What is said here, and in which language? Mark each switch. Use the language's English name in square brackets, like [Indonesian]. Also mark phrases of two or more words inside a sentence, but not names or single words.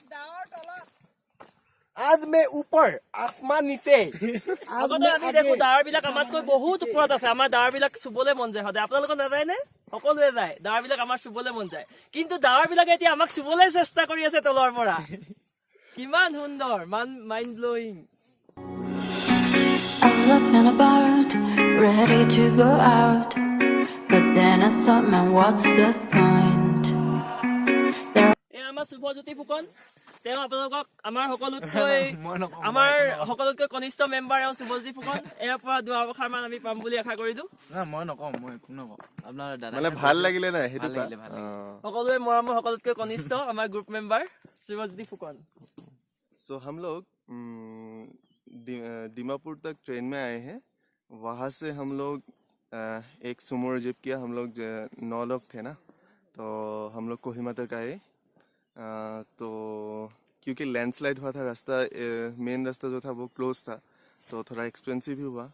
[Hindi] আজ মে ওপৰ আসমান নিচে, [Assamese] আগতে আমি দেখো ডাৱৰ বিলাক আমাতকৈ বহুত ওপৰত আছে। আমাৰ ডাৱৰ বিলাক চুবলৈ মন যায় সদায়। আপোনালোকৰ নাযায় নে? সকলোৱে যায়, ডাৱৰ বিলাক আমাৰ চুবলৈ মন যায়। কিন্তু ডাৱৰ বিলাকে এতিয়া আমাক চুবলৈ চেষ্টা কৰি আছে তলৰ পৰা। কিমান সুন্দৰ, [English] mind blowing. I was up and about, ready to go out, but then I thought, man, what's the point? [Assamese] এয়া আমাৰ শুভজ্যোতি ফুকন, তেওঁ আপোনালোকক আমাৰ সকলোতকৈ কনিষ্ঠ [English] মেম্বাৰ [Assamese] এওঁ শুভজ্যোতি ফুকন। ইয়াৰ পৰা দুআষাৰ মান আমি পাম বুলি আশা কৰিলো। মই নকওঁ, মই একো নকওঁ। আপোনাৰ দাদা মানে ভাল লাগিলে নাই সেইটো? সকলোৱে মৰমৰ সকলোতকৈ কনিষ্ঠ আমাৰ [English] group member [Assamese] শুভজ্যোতি ফুকন। [Hindi] सो हम लोग दीमापुर तक ट्रेन में आए हैं। वहाँ से हम लोग एक सुमो रिजर्व किया। हम लोग 9 लोग थे ना, तो हम लोग कोहिमा तक आए। तो क्योंकि लैंडस्लाइड हुआ था, रास्ता मेन रास्ता जो था वो क्लोज था, तो थोड़ा एक्सपेंसिव भी हुआ।